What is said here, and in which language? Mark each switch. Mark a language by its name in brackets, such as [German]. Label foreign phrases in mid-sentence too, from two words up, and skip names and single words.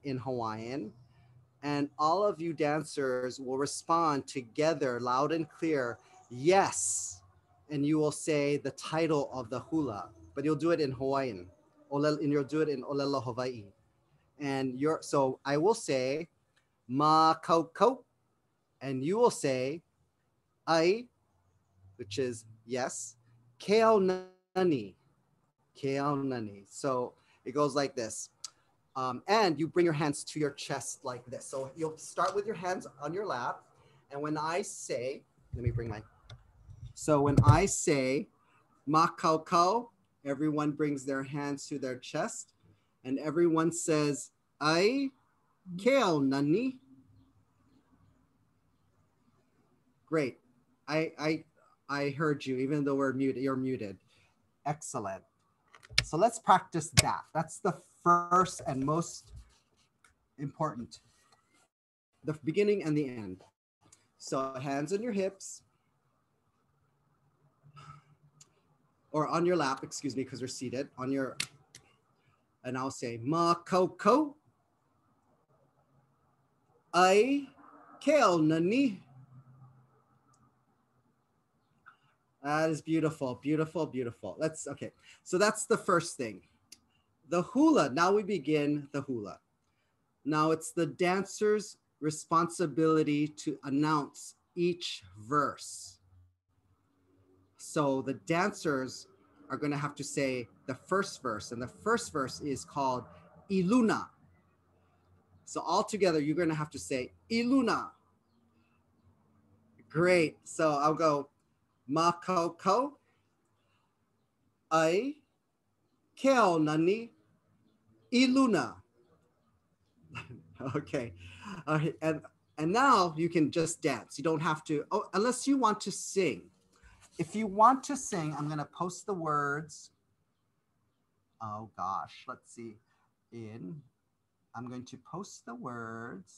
[English] in Hawaiian, and all of you dancers will respond together, loud and clear, "Yes," and you will say the title of the hula, but you'll do it in Hawaiian, and you'll do it in [Hawaiian] Olelo Hawaii, [English] and so I will say [Hawaiian] ma kau, [English] and you will say ai, which is yes, [Hawaiian] keo nani. [English] So it goes like this. And you bring your hands to your chest like this. So you'll start with your hands on your lap. And when I say, so when I say [Hawaiian] ma kau, [English] everyone brings their hands to their chest and everyone says, [Hawaiian] ai keo nani. [English] Great. I heard you, even though you're muted. Excellent. So let's practice that. That's the first and most important. The beginning and the end. So hands on your hips. Or on your lap, excuse me, because we're seated. And I'll say, [Hawaiian] ma kau, ai keo nani. [English] That is beautiful, beautiful, beautiful. Okay. So that's the first thing. The hula, now we begin the hula. Now it's the dancer's responsibility to announce each verse. So the dancers are going to have to say the first verse, and the first verse is called Iluna. So all together, you're going to have to say Iluna. Great. So I'll go [Hawaiian] ma kau, ai keo nani, [English] Iluna. Okay. And now you can just dance. You don't have to, unless you want to sing. If you want to sing, I'm going to post the words. Oh gosh, let's see. I'm going to post the words.